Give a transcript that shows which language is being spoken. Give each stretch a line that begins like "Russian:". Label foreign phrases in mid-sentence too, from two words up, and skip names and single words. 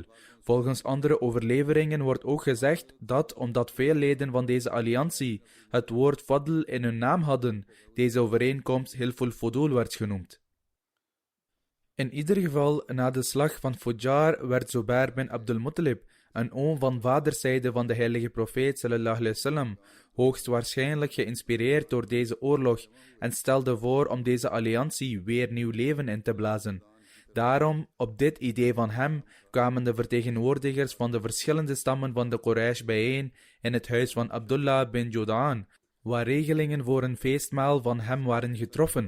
Dutch: Volgens andere overleveringen wordt ook gezegd dat, omdat veel leden van deze alliantie het woord Fadl in hun naam hadden, deze overeenkomst Hilful Fudul werd genoemd. In ieder geval, na de slag van Fujar werd Zubair bin Abdul Muttalib, een oom van vaderszijde van de heilige profeet
Arabic: صلى الله عليه وسلم,
Dutch: hoogstwaarschijnlijk geïnspireerd door deze oorlog, en stelde voor om deze alliantie weer nieuw leven in te blazen. Daarom, op dit idee van hem, kwamen de vertegenwoordigers van de verschillende stammen van de Quraysh bijeen in het huis van Abdullah bin Judaan, waar regelingen voor een feestmaal van hem waren getroffen.